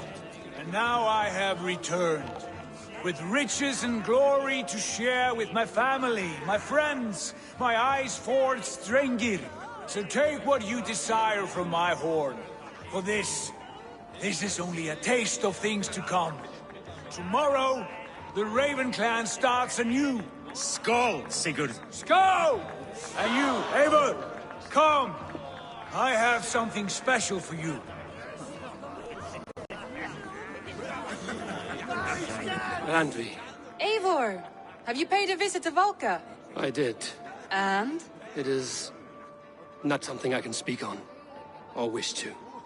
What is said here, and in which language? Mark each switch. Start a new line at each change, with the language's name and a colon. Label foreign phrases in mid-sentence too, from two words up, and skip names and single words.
English: And now I have returned, with riches and glory to share with my family, my friends, my eyes-forged Strengir. So take what you desire from my horn. For this is only a taste of things to come. Tomorrow, the Raven clan starts anew. Skål, Sigurd. Skål! And you, Eivor, come. I have something special for you. Randvi. Eivor! Have you paid a visit to Valka? I did. And? It is not something I can speak on, or wish to.